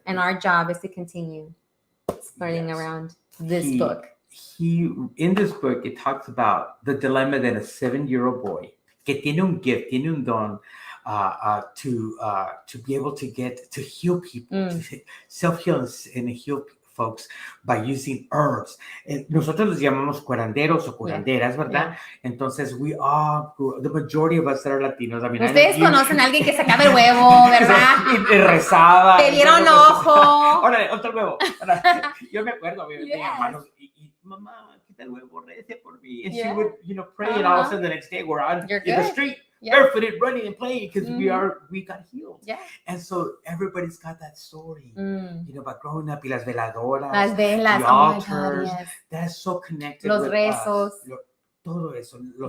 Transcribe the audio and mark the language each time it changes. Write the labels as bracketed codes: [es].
[en] And our job is to continue spreading around this book. In this book, it talks about the dilemma that a 7-year-old boy [es] que tiene un gift, tiene un don [en] to be able to get to heal people, to self-heal and heal folks by using herbs. [es] Nosotros los llamamos curanderos o curanderas, ¿verdad? [en] Entonces, we all, the majority of us that are Latinos, I mean, [es] ustedes conocen a alguien que sacaba el huevo, ¿verdad? Y rezaba. Te dieron ojo. Órale, otro huevo. Yo me acuerdo, mi hermano, y mamá, quita el huevo, reza por mí. [en] And she would, pray, and all of a sudden the next day we're out in the street, barefooted, running and playing because we got healed. Yeah. And so everybody's got that story, about growing up, [es] y las veladoras, las velas, [en] the altars, oh my God, yes. That is so connected [es] los [en] with [es] rezos. us. Todo eso, los